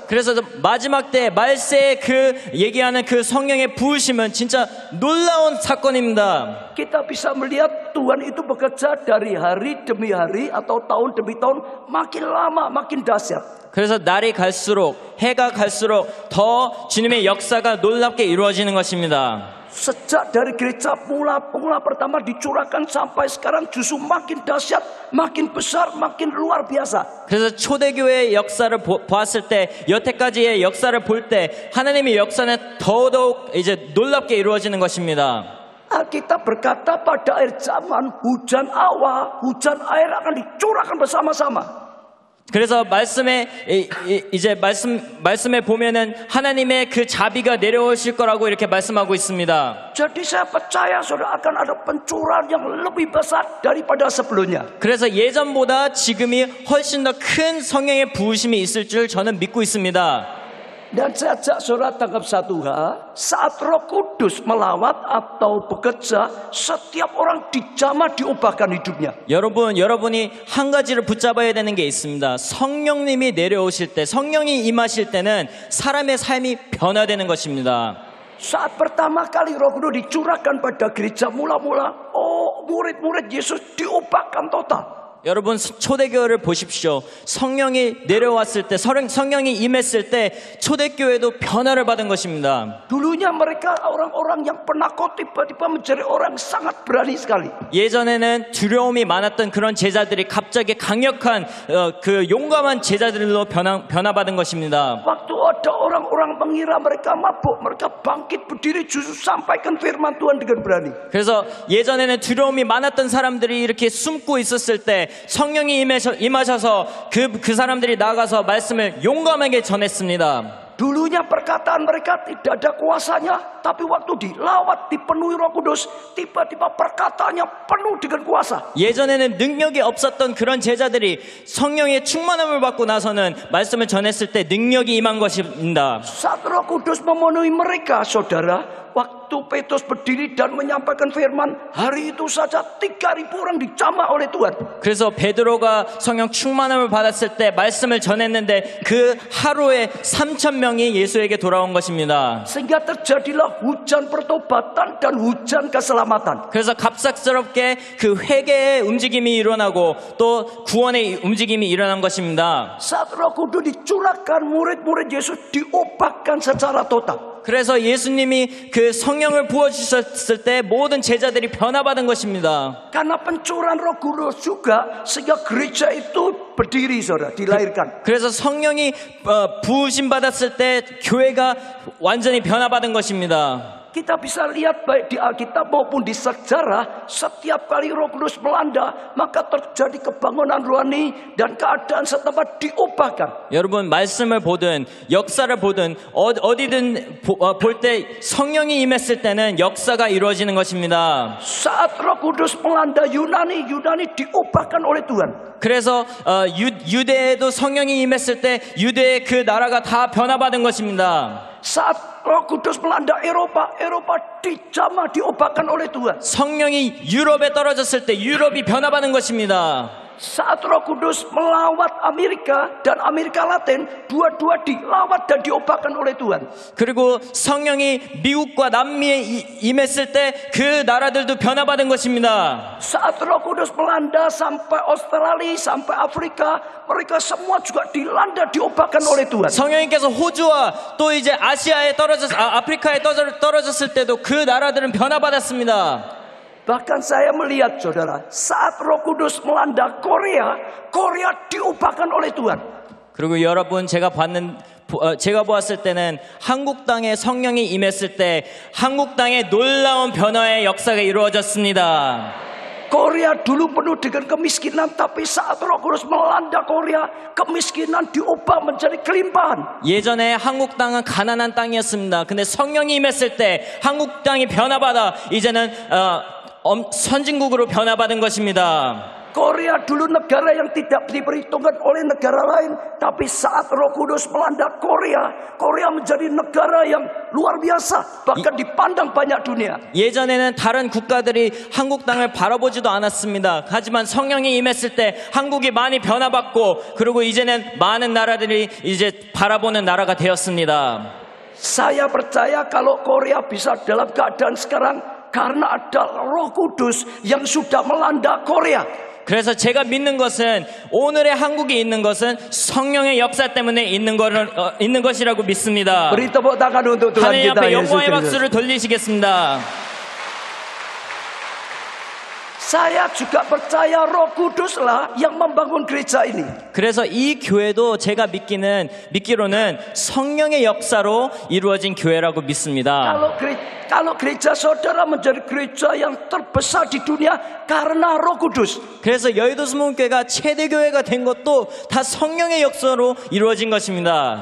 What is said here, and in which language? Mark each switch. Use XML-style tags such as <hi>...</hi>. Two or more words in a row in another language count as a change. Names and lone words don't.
<ko>그래서 마지막 때 말세에 그 얘기하는 그 성령의 부으심은 진짜 놀라운 사건입니다.</ko> <id>Kita bisa melihat Tuhan itu bekerja dari hari demi hari atau tahun demi tahun, makin lama makin dahsyat.</id> <ko>그래서 날이 갈수록 해가 갈수록 더 주님의 역사가 놀랍게 이루어지는 것입니다.</ko> <id>Sejak dari gereja pemula pertama dicurahkan sampai sekarang justru makin dahsyat, makin besar, makin luar biasa.</id> <ko>그래서 초대교회의 역사를 보았을 때 여태까지의 역사를 볼 때 하나님의 역사는 더더욱 이제 놀랍게 이루어지는 것입니다.</ko> <id>Alkitab berkata pada akhir zaman hujan awa, hujan air akan dicurahkan bersama-sama.</id> <ko>그래서 말씀에 이제 말씀에 보면은 하나님의 그 자비가 내려오실 거라고 이렇게 말씀하고 있습니다.</ko> <id>Jadi saya percaya saudara akan ada pencurahan yang lebih besar daripada sebelumnya.</id> <ko>그래서 예전보다 지금이 훨씬 더 큰 성령의 부으심이 있을 줄 저는 믿고 있습니다.</ko> <id>Dan saya ajak saudara tangkap satu hal, saat Roh Kudus melawat atau bekerja, setiap orang dijamah diubahkan hidupnya.</id> <ko>여러분이 한 가지를 붙잡아야 되는 게 있습니다. 성령님이 내려오실 때, 성령이 임하실 때는 사람의 삶이 변화되는 것입니다.</ko> <id>Saat pertama kali Roh Kudus dicurahkan pada gereja mula-mula, murid-murid Yesus diubahkan total.</id> <ko>여러분 초대교회를 보십시오. 성령이 내려왔을 때, 성령이 임했을 때 초대교회도 변화를 받은 것입니다.</ko> <id>Dulunya mereka orang-orang yang penakut tiba-tiba menjadi orang sangat berani sekali.</id> <ko>예전에는 두려움이 많았던 그런 제자들이 갑자기 강력한 그 용감한 제자들로 변화받은 것입니다.</ko> <id>Waktu ada orang-orang mengira mereka mabuk, mereka bangkit berdiri justru sampaikan firman Tuhan dengan berani.</id> <ko>그래서 예전에는 두려움이 많았던 사람들이 이렇게 숨고 있었을 때 성령이 임하셔서 그 사람들이 나가서 말씀을 용감하게 전했습니다.</ko> <id>Dulunya perkataan mereka tidak ada kuasanya, tapi waktu dilawat dipenuhi Roh Kudus, tiba-tiba perkataannya penuh dengan kuasa.</id> <ko>예전에는 능력이 없었던 그런 제자들이 성령의 충만함을 받고 나서는 말씀을 전했을 때 능력이 임한 것입니다.</ko> <id>Saat Roh Kudus memenuhi mereka, saudara, waktu Petrus berdiri dan menyampaikan firman, hari itu saja 3.000 orang dijamah oleh Tuhan.</id> <ko>그래서 베드로가 성령 충만함을 받았을 때 말씀을 전했는데 그 하루에 3,000명이 예수에게 돌아온 것입니다.</ko> <id>Sehingga terjadilah hujan pertobatan dan hujan keselamatan.</id> <ko>그래서 갑작스럽게 그 회개의 움직임이 일어나고 또 구원의 움직임이 일어난 것입니다.</ko> <id>Saat Roh Kudus dicurahkan, murid-murid Yesus diubahkan secara total.</id> <ko>그래서 예수님이 그 성령을 부어주셨을 때 모든 제자들이 변화받은 것입니다.</ko> <id>Karena pencurahan Roh Kudus juga sehingga gereja itu berdiri, saudara, dilahirkan.</id> <ko>그래서 성령이 부으심 받았을 때 교회가 완전히 변화받은 것입니다.</ko> <id>Kita bisa lihat baik di Alkitab maupun di sejarah, setiap kali Roh Kudus melanda, maka terjadi kebangunan rohani dan keadaan setempat diubahkan.</id> <ko>여러분 말씀을 보든 역사를 보든 어디든 볼 때 성령이 임했을 때는 역사가 이루어지는 것입니다.</ko> <id>Saat Roh Kudus melanda Yunani diubahkan oleh Tuhan.</id> <ko>그래서 유대에도 성령이 임했을 때 유대의 그 나라가 다 변화받은 것입니다.</ko> <id>Saat Roh Kudus melanda Eropa dijamah diubahkan oleh Tuhan.</id> <ko>성령이 유럽에 떨어졌을 때 유럽이 변화받은 것입니다.</ko> <id>Saat Roh Kudus melawat Amerika dan Amerika Latin, dua-dua dilawat dan diubahkan oleh Tuhan.</id> <ko>그리고 성령이 미국과 남미에 임했을 때 그 나라들도 변화받은 것입니다.</ko> <id>Saat Roh Kudus melanda sampai Australia, sampai Afrika, mereka semua juga dilanda diubahkan oleh Tuhan.</id> <ko>성령님께서 호주와 또 이제 아프리카에 떨어졌을 때도 그 나라들은 변화받았습니다.</ko> <id>Bahkan saya melihat, saudara, saat Roh Kudus melanda Korea diubahkan oleh Tuhan.</id> <ko>그리고 여러분 제가 보았을 때는 한국 땅에 성령이 임했을 때 한국 땅에 놀라운 변화의 역사가 이루어졌습니다.</ko> <id>Korea dulu penuh dengan kemiskinan, tapi saat Roh Kudus melanda Korea, kemiskinan diubah menjadi kelimpahan.</id> <ko>예전에 한국 땅은 가난한 땅이었습니다. 근데 성령이 임했을 때 한국 땅이 변화받아 이제는 선진국으로 변화받은 것입니다.</ko> <id>Korea dulu negara yang tidak diperhitungkan oleh negara lain, tapi saat Roh Kudus melanda Korea menjadi negara yang luar biasa, bahkan dipandang banyak dunia.</id> <ko>예전에는 다른 국가들이 한국 땅을 바라보지도 않았습니다. 하지만 성령이 임했을 때 한국이 많이 변화받고 그리고 이제는 많은 나라들이 이제 바라보는 나라가 되었습니다.</ko> <id>Saya percaya kalau Korea bisa dalam keadaan sekarang karena ada Roh Kudus yang sudah melanda Korea.</id> <ko>그래서 제가 믿는 것은 오늘의 한국이 있는 것은 성령의 역사 때문에 있는 것이라고 믿습니다.</ko> <id>Beri tepuk tangan untuk Tuhan</id> <ko>하나님</ko> <id>kita</id> <ko>앞에</ko> <id>Yesus</id> <ko>영광의</ko> <id>Kristus.</id> <ko>박수를 돌리시겠습니다.</ko> <id>Saya juga percaya Roh Kuduslah yang membangun gereja ini.</id> <ko>그래서 이 교회도 제가 믿기로는 성령의 역사로 이루어진 교회라고 믿습니다.</ko> <id>Kalau gereja saudara menjadi gereja yang terbesar di dunia karena Roh Kudus.</id> <ko>그래서 여의도 수문교회가 최대 교회가 된 것도 다 성령의 역사로 이루어진 것입니다.</ko>